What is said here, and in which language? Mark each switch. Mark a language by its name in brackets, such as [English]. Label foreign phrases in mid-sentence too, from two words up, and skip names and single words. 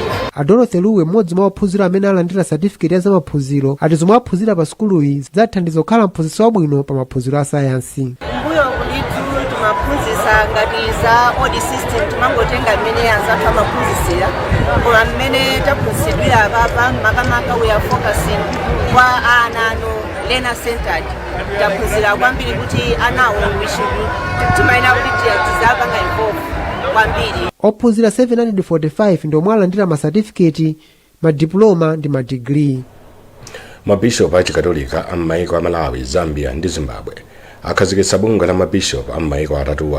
[Nyanja] Adolothe Luwe mmodzi mwa ophunzira amene alandira certificate ya zamaphunziro ati zomwe aphunzira pa sukuluyi zidzathandiza kukhala mphunzitsi wabwino pa maphunziro a sayansi. Mbuyo kulitu timaphunzitsa ngati za [English] audit system [Nyanja] timangotenga mmene anzathu amaphunzitsira koma mmene taphunzitsidwira apapa makamaka [English] we are focusing [Nyanja] kwa ana ano [English] learner centered. [Nyanja] Taphunzira kwambiri kuti anawo timaina kuti tizapanga involve kwambiri. Ophunzira 745 ndi omwe alandira ma certificate, ma diploma ndi ma degree. Mabishop a chikatolika a m'mayiko a Malawi, Zambia ndi Zimbabwe akhazikitsa bungwe la mabishop a m'mayiko atatuwa.